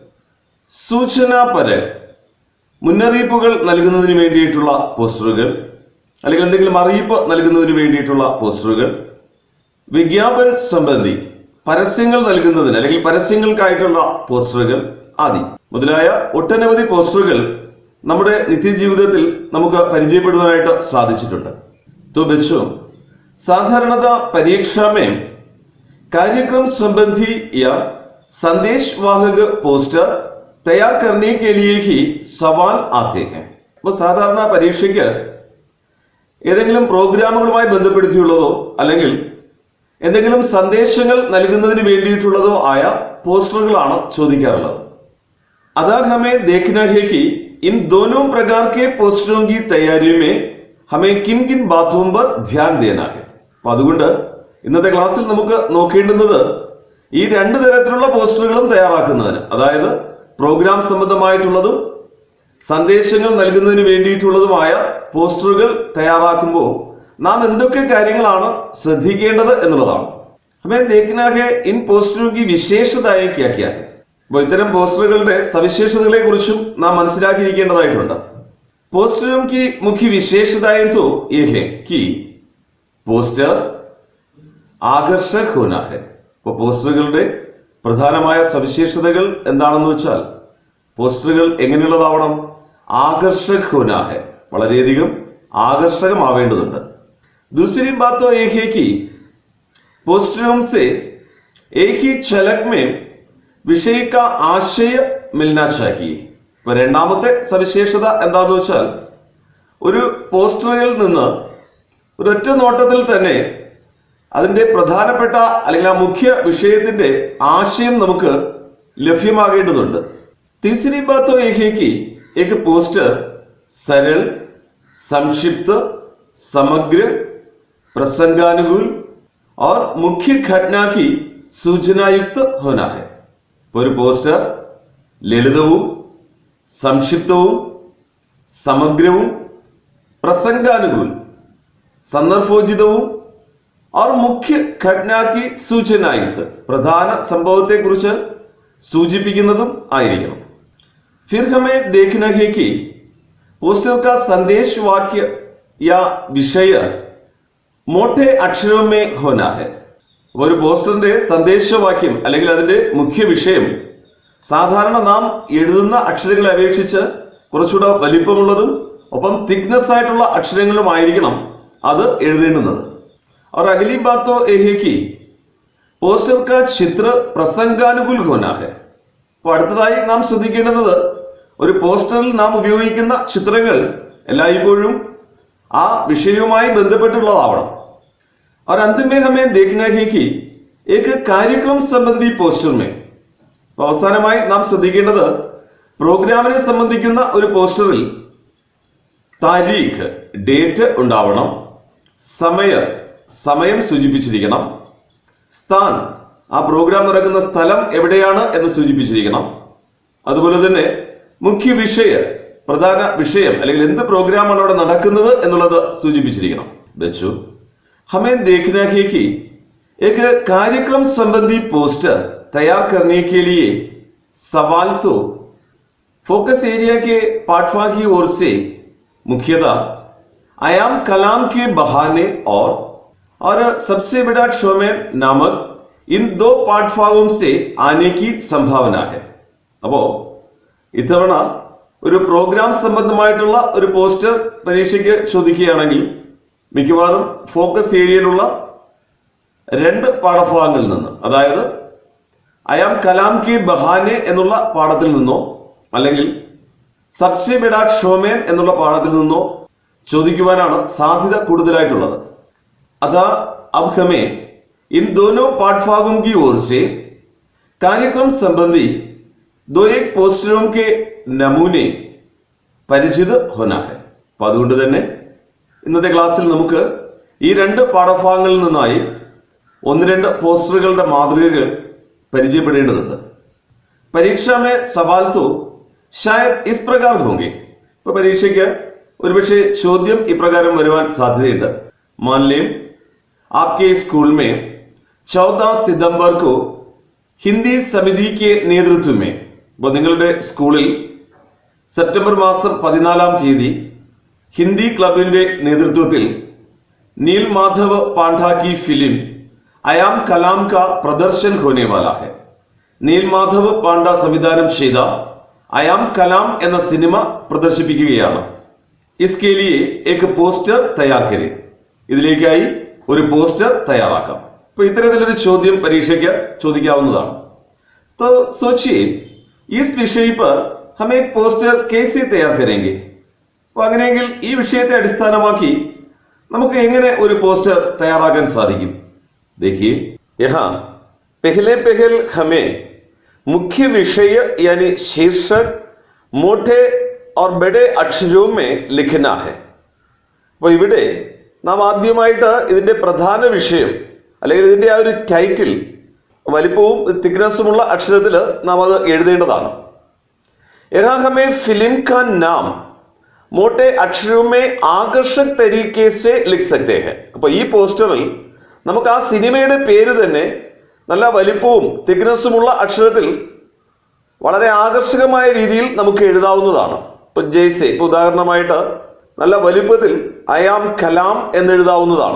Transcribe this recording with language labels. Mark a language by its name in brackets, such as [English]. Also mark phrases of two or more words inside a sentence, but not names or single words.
[Malayalam] സൂചനാപരക്, മുന്നറിയിപ്പുകൾ നൽകുന്നതിന് വേണ്ടിയിട്ടുള്ള പോസ്റ്ററുകൾ അല്ലെങ്കിൽ എന്തെങ്കിലും അറിയിപ്പ് നൽകുന്നതിന് വേണ്ടിയിട്ടുള്ള പോസ്റ്ററുകൾ. [Hindi] विज्ञापन संबंधी, [Malayalam] പരസ്യങ്ങൾ നൽകുന്നതിന് അല്ലെങ്കിൽ പരസ്യങ്ങൾക്കായിട്ടുള്ള പോസ്റ്ററുകൾ ആദി മുതലായ ഒട്ടനവധി പോസ്റ്ററുകൾ നമ്മുടെ നിത്യജീവിതത്തിൽ നമുക്ക് പരിചയപ്പെടുവാനായിട്ട് സാധിച്ചിട്ടുണ്ട്. [Hindi] तो बच्चों, साधारणतः परीक्षा में कार्यक्रम संबंधी या संदेशवाहक पोस्टर तैयार करने के लिए ही सवाल आते हैं. [Malayalam] അപ്പോൾ സാധാരണ പരീക്ഷയ്ക്ക് ഏതെങ്കിലും പ്രോഗ്രാമുകളുമായി ബന്ധപ്പെടുത്തിയുള്ളതോ അല്ലെങ്കിൽ എന്തെങ്കിലും സന്ദേശങ്ങൾ നൽകുന്നതിന് വേണ്ടിയിട്ടുള്ളതോ ആയ പോസ്റ്ററുകളാണ് ചോദിക്കാറുള്ളത്. [Hindi] अदा हमें देखना है कि इन दोनों प्रकार के पोस्टरों की तैयारी में हमें किन किन बातों पर ध्यान देना है. [Malayalam] അപ്പൊ അതുകൊണ്ട് ഇന്നത്തെ ക്ലാസ്സിൽ നമുക്ക് നോക്കേണ്ടുന്നത് ഈ രണ്ട് തരത്തിലുള്ള പോസ്റ്ററുകളും തയ്യാറാക്കുന്നതിന്, അതായത് പ്രോഗ്രാം സംബന്ധമായിട്ടുള്ളതും സന്ദേശങ്ങൾ നൽകുന്നതിന് വേണ്ടിയിട്ടുള്ളതുമായ പോസ്റ്ററുകൾ തയ്യാറാക്കുമ്പോൾ നാം എന്തൊക്കെ കാര്യങ്ങളാണ് ശ്രദ്ധിക്കേണ്ടത് എന്നുള്ളതാണ്. [Hindi] हमें देखना है इन पोस्टरों की विशेषताएं क्या क्या है. [Malayalam] അപ്പോൾ ഇത്തരം പോസ്റ്ററുകളുടെ സവിശേഷതകളെ കുറിച്ചും നാം മനസ്സിലാക്കിയിരിക്കേണ്ടതായിട്ടുണ്ട്. [Hindi] पोस्टरों की मुख्य विशेषताएं तो ये है कि पोस्टर आकर्षक होना है. [Malayalam] ഇപ്പോൾ പോസ്റ്ററുകളുടെ പ്രധാനമായ സവിശേഷതകൾ എന്താണെന്ന് വെച്ചാൽ പോസ്റ്ററുകൾ എങ്ങനെയുള്ളതാവണം? [Hindi] आकर्षक होना है, [Malayalam] വളരെയധികം ആകർഷകമാവേണ്ടതുണ്ട്. [Hindi] दूसरी बात तो एक है कि पोस्टरों से एक ही झलक में विषय का आशय मिलना चाहिए. [Malayalam] ഇപ്പൊ രണ്ടാമത്തെ സവിശേഷത എന്താണെന്ന് വെച്ചാൽ ഒരു പോസ്റ്ററിൽ നിന്ന് ഒരൊറ്റ നോട്ടത്തിൽ തന്നെ അതിന്റെ പ്രധാനപ്പെട്ട അല്ലെങ്കിൽ ആ മുഖ്യ വിഷയത്തിന്റെ ആശയം നമുക്ക് ലഭ്യമാകേണ്ടതുണ്ട്. [Hindi] तीसरी बात तो एक है कि एक पोस्टर सरल, संक्षिप्त, समग्र, प्रसंगानुकूल और मुख्य घटना की सूचनायुक्त होना है. [Malayalam] ഒരു പോസ്റ്റർ ലളിതവും സംക്ഷിപ്തവും സമഗ്രവും പ്രസംഗാനുകൂൽ സന്ദർഭോചിതവും [Hindi] और मुख्य घटना की सूचनायुक्त [Malayalam] പ്രധാന സംഭവത്തെക്കുറിച്ച് സൂചിപ്പിക്കുന്നതും ആയിരിക്കണം. [Hindi] फिर हमें देखना है कि पोस्टर का संदेश वाक्य या विषय मोटे अक्षरों में होना है. [Malayalam] ഒരു പോസ്റ്ററിന്റെ സന്ദേശവാക്യം അല്ലെങ്കിൽ അതിന്റെ മുഖ്യ വിഷയം സാധാരണ നാം എഴുതുന്ന അക്ഷരങ്ങളെ അപേക്ഷിച്ച് കുറച്ചുകൂടെ വലിപ്പമുള്ളതും ഒപ്പം തിക്നെസ് ആയിട്ടുള്ള അക്ഷരങ്ങളുമായിരിക്കണം അത് എഴുതേണ്ടുന്നത്. [Hindi] और अगली बात तो यह है कि പോസ്റ്റർ का चित्र प्रसंगानुकूल होना है. [Malayalam] അപ്പോൾ അടുത്തതായി നാം ശ്രദ്ധിക്കേണ്ടുന്നത് ഒരു പോസ്റ്ററിൽ നാം ഉപയോഗിക്കുന്ന ചിത്രങ്ങൾ എല്ലായ്പ്പോഴും ആ വിഷയവുമായി ബന്ധപ്പെട്ടുള്ളതാവണം. [Hindi] और अंत में हमें देखना है कि एक कार्यक्रम संबंधी पोस्टर में [Malayalam] അവസാനമായി നാം ശ്രദ്ധിക്കേണ്ടത് പ്രോഗ്രാമിനെ സംബന്ധിക്കുന്ന ഒരു പോസ്റ്ററിൽ താരീഖ് ഡേറ്റ് ഉണ്ടാവണം, സമയം സൂചിപ്പിച്ചിരിക്കണം, സ്ഥാൻ ആ പ്രോഗ്രാം നടക്കുന്ന സ്ഥലം എവിടെയാണ് എന്ന് സൂചിപ്പിച്ചിരിക്കണം, അതുപോലെ തന്നെ മുഖ്യ പ്രധാന വിഷയം അല്ലെങ്കിൽ എന്ത് പ്രോഗ്രാമാണ് അവിടെ നടക്കുന്നത് എന്നുള്ളത് സൂചിപ്പിച്ചിരിക്കണം. [Hindi] ബച്ചു हमें देखना है कि एक कार्यक्रम संबंधी पोस्टर तैयार करने के लिए सवाल तो फोकस एरिया के पाठवा की ओर से मुख्यतः आयाम कलाम के बहाने और सबसे बड़ा शोमें नामक इन दो पाठभागों से आने की संभावना है. [Malayalam] അപ്പോ ഇത്തവണ ഒരു പ്രോഗ്രാം സംബന്ധമായിട്ടുള്ള ഒരു പോസ്റ്റർ പരീക്ഷയ്ക്ക് ചോദിക്കുകയാണെങ്കിൽ മിക്കവാറും ഫോക്കസ് ഏരിയയിലുള്ള രണ്ട് പാഠഭാഗങ്ങളിൽ നിന്ന്, അതായത് അയാം കലാം കി ബഹാനെ എന്നുള്ള പാഠത്തിൽ നിന്നോ അല്ലെങ്കിൽ സബ്സെ ബഡാ ഷോമേൻ എന്നുള്ള പാഠത്തിൽ നിന്നോ ചോദിക്കുവാനാണ് സാധ്യത കൂടുതലായിട്ടുള്ളത്. [Hindi] അതാ अब हमें इन दोनों पाठभागों की ओर से कार्यक्रम संबंधी दो एक पोस्टरों के नमूने പരിചിത होना है. [Malayalam] അപ്പൊ അതുകൊണ്ട് തന്നെ ഇന്നത്തെ ക്ലാസ്സിൽ നമുക്ക് ഈ രണ്ട് പാഠഭാഗങ്ങളിൽ നിന്നായി ഒന്ന് രണ്ട് പോസ്റ്ററുകളുടെ മാതൃകകൾ പരിചയപ്പെടേണ്ടതുണ്ട്. [Hindi] परीक्षा में सवाल तो शायद इस प्रकार होंगे. [Malayalam] ഇപ്പൊ പരീക്ഷയ്ക്ക് ഒരുപക്ഷെ ചോദ്യം ഇപ്രകാരം വരുവാൻ സാധ്യതയുണ്ട്. [Hindi] मान लें आपके स्कूल में 14 सितंबर को हिंदी समिति के नेतृत्व में, [Malayalam] അപ്പോൾ നിങ്ങളുടെ സ്കൂളിൽ സെപ്റ്റംബർ മാസം 14-ാം തീയതി ഹിന്ദി ക്ലബിന്റെ നേതൃത്വത്തിൽ [Hindi] नील माधव पांडा की फिल्म അയാം കലാം का प्रदर्शन होने वाला है. [Malayalam] നീൽ മാധവ് പാണ്ഡ സംവിധാനം ചെയ്ത അയാം കലാം എന്ന സിനിമ പ്രദർശിപ്പിക്കുകയാണ്. [Hindi] इसके लिए एक पोस्टर तैयार करें. [Malayalam] ഇതിലേക്കായി ഒരു പോസ്റ്റർ തയ്യാറാക്കാം. അപ്പോൾ ഇത്തരത്തിലൊരു ചോദ്യം പരീക്ഷയ്ക്ക് ചോദിക്കാവുന്നതാണ്. [Hindi] तो सोचिए इस विषय पर हम एक पोस्टर कैसे तैयार करेंगे. [Malayalam] അപ്പോൾ അങ്ങനെയെങ്കിൽ ഈ വിഷയത്തെ അടിസ്ഥാനമാക്കി നമുക്ക് എങ്ങനെ ഒരു പോസ്റ്റർ തയ്യാറാക്കാൻ സാധിക്കും? [Hindi] देखिए यहाँ पहले हमें मुख्य विषय यानी शीर्षक मोटे और बड़े अक्षरों में लिखना है. [Malayalam] അപ്പോൾ ഇവിടെ നാം ആദ്യമായിട്ട് ഇതിന്റെ പ്രധാന വിഷയം അല്ലെങ്കിൽ ഇതിന്റെ ആ ഒരു ടൈറ്റിൽ വലിപ്പവും തിക്നെസ്സുമുള്ള അക്ഷരത്തിൽ നാം അത് എഴുതേണ്ടതാണ്. [Hindi] यहाँ हमें फिल्म का नाम मोटे अक्षरों में आकर्षक तरीके से लिख सकते हैं. [Malayalam] അപ്പോൾ ഈ പോസ്റ്ററിൽ നമുക്ക് ആ സിനിമയുടെ പേര് തന്നെ നല്ല വലിപ്പവും തിക്നെസ്സുമുള്ള അക്ഷരത്തിൽ വളരെ ആകർഷകമായ രീതിയിൽ നമുക്ക് എഴുതാവുന്നതാണ്. ഇപ്പൊ ജയ്സെ, ഇപ്പൊ ഉദാഹരണമായിട്ട് നല്ല വലുപ്പത്തിൽ ഐ ആം കലാം എന്നെഴുതാവുന്നതാണ്.